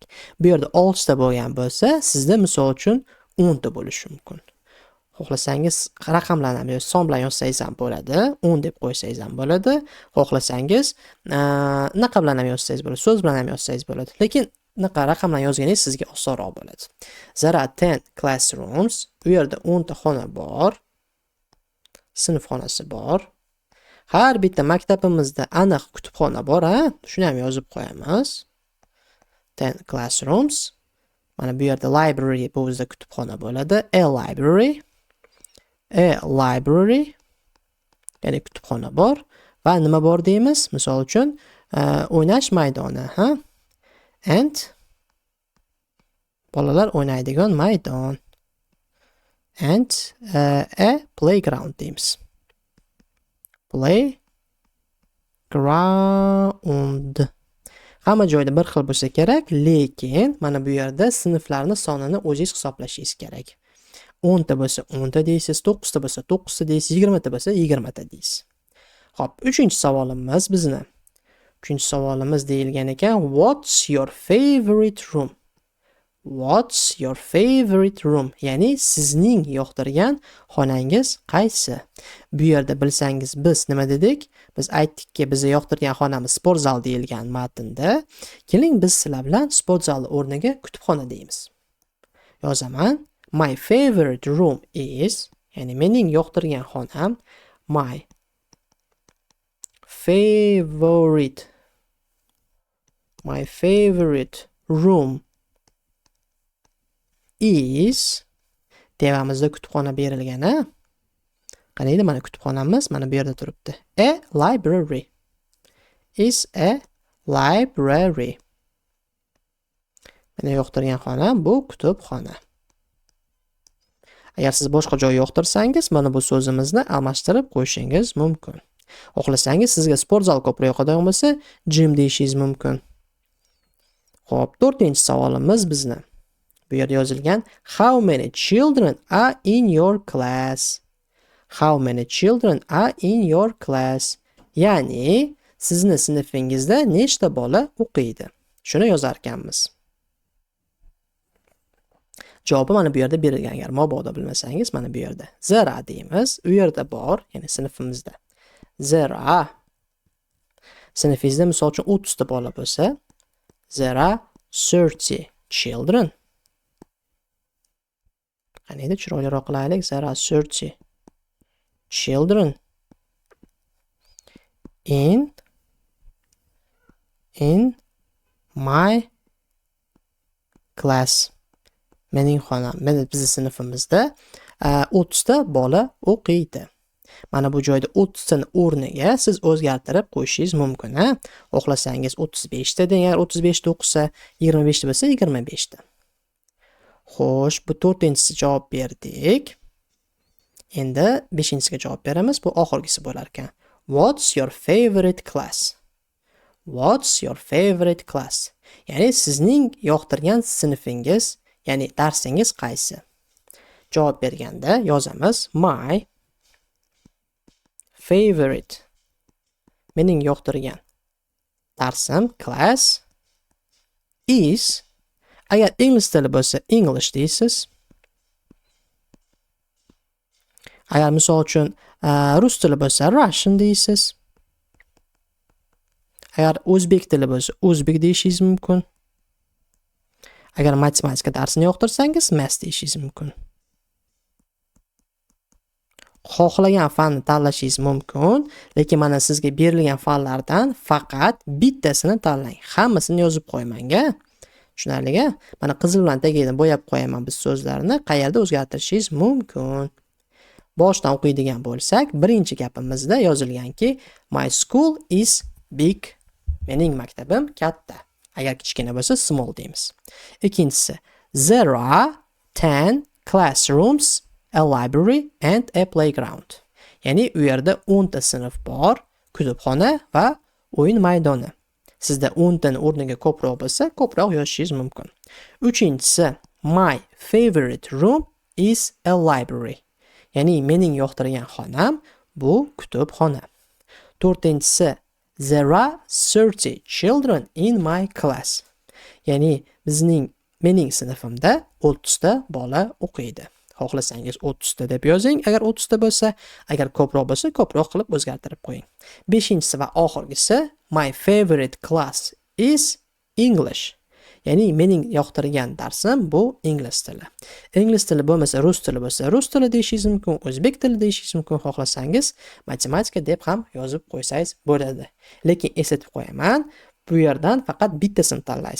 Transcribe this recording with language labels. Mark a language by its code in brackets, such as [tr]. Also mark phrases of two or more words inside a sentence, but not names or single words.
[uz] Bu yerda 6 ta bo'lgan bo'lsa, sizda misol uchun 10 ta bo'lishi mumkin. Xohlasangiz raqamlarni ham son bilan yozsangiz ham bo'ladi, 10 deb qo'ysangiz ham bo'ladi. Xohlasangiz naqa bilan ham yozsangiz bo'ladi, so'z bilan ham yozsangiz bo'ladi. Lekin naqa raqam bilan yozganingiz sizga osonroq bo'ladi. [en] There are 10 classrooms. [uz] Bu yerda 10 ta xona bor. Sinf xonasi bor. Har bitta maktabimizda aniq kutubxona bor, Shuni ham yozib qo'yamiz. [en] 10 classrooms. [uz] Mana bu yerda library bu bizda kutubxona bo'ladi. [en] A library. [uz] Ya'ni kutubxona bor va nima bor deymiz? Misol uchun, o'ynash maydoni, And bolalar o'ynaydigan maydon. [en] And a playground deymiz. Playground. [uz] Hamma joyda bir xil bo'lsa kerak, lekin mana bu yerda sinflarning sonini o'zingiz hisoblashingiz kerak. 10 ta bo'lsa 10 ta deysiz, 9 ta bo'lsa 9 ta deysiz, 20 ta bo'lsa 20 ta deysiz. Xo'p, 3-savolimiz bizni. 3-savolimiz deyilgan ekan, [en] what's your favorite room? What's your favorite room? [uz] Ya'ni sizning yoqtirgan xonangiz qaysi? Bu yerda bilsangiz biz nima dedik? Biz aytdikki, bizga yoqtirgan xonamiz sport zal deyilgan matnda. Keling biz sizlar bilan sport zal o'rniga kutubxona deymiz. Yozaman. [en] My favorite room is, [uz] ya'ni mening yoqtirgan xonam, [en] my favorite room is, [uz] devamizda kutubxona berilgan, Qaniydi mana kutubxonamiz mana bu yerda turibdi. [en] A library is a library. [uz] Meni yoqtirgan xona bu kutubxona. Agar siz boshqa joy yoqtirsangiz, mana bu so'zimizni almashtirib qo'yishingiz mumkin. Xohlasangiz sizga sport zal ko'proq yoqadigan bo'lsa, gym deyishingiz mumkin. Xo'p, 4-chi savolimiz bizni. Bu yerda yozilgan [en] how many children are in your class? How many children are in your class? [uz] Ya'ni sizni sinfingizda nechta bola o'qiydi? Shuni yozar ekanmiz. Javobi mana bu yerda berilgan. Agar mabodo bilmasangiz, mana bu yerda. [en] There are deymiz. [uz] U yerda bor, ya'ni sinfimizda. [en] There are. [uz] Sinfingizda misol uchun 30 ta bola bo'lsa, [en] there are 30 children. [uz] Qaniydi chiroyliroq qilaylik. [en] There are 30 children in my class. [uz] Mening xonam, bizning sinfimizda 30 ta bola o'qiydi. Mana bu joyda 30 tani o'rniga siz o'zgartirib qo'yishingiz mumkin, ha? Xohlasangiz 35 ta deng, agar 35 ta o'qisa, 25 ta bo'lsa 25 ta. Xo'sh, bu 4-inchisi javob berdik. Endi 5-inchisiga javob beramiz. Bu oxirgisi bo'lar ekan. [en] What's your favorite class? What's your favorite class? [uz] Ya'ni sizning yoqtirgan sinfingiz, ya'ni darsingiz qaysi? Javob berganda yozamiz [en] my favorite. [uz] Mening yoqtirgan darsim [en] class is. [uz] Agar ingliz tili bo'lsa English deysiz. Agar misol uchun rus tili bo'lsa Russian deysiz. Agar o'zbek tili bo'lsa o'zbek deyishingiz mumkin. Agar matematika darsini yoqtirsangiz math deyishingiz mumkin. Xohlagan fanni tanlashingiz mumkin, lekin mana sizga berilgan fanlardan faqat bittasini tanlang. Hammasini yozib qo'ymang-a. Tushunarli-a? Mana qizil bilan tagidan bo'yab qo'yaman biz so'zlarni, qayerda o'zgartirishingiz mumkin. Boshdan o'qiydigan bo'lsak, birinchi gapimizda yozilganki, [en] my school is big. [uz] Mening maktabim katta. Agar kichkina bo'lsa small deymiz. Ikkinchisi, [en] there are 10 classrooms, a library and a playground. [uz] Ya'ni u yerda 10 ta sinf bor, kutubxona va o'yin maydoni. Sizda 10 taning o'rniga ko'proq bo'lsa, ko'proq yozishingiz mumkin. Uchinchisi, [en] my favorite room is a library. [uz] Ya'ni mening yoqtirgan xonam bu kutubxona. To'rtinchisi, [en] there are 30 children in my class. [uz] Ya'ni mening sinfimda 30 ta bola o'qiydi. Xohlasangiz 30 ta deb yozing, agar 30 ta bo'lsa, agar ko'proq bo'lsa, ko'proq qilib o'zgartirib qo'ying. 5-inchisi va oxirgisi, [en] my favorite class is English. [uz] Ya'ni mening yoqtirgan darsim bu ingliz tili. Ingliz tili bo'lmasa, rus tili bo'lsa, rus tili deyishingiz mumkin, o'zbek tili deyishingiz mumkin, xohlasangiz matematika deb ham yozib qo'ysangiz bo'ladi. Lekin eslatib qo'yaman, bu yerdan faqat bittasini tanlaysiz.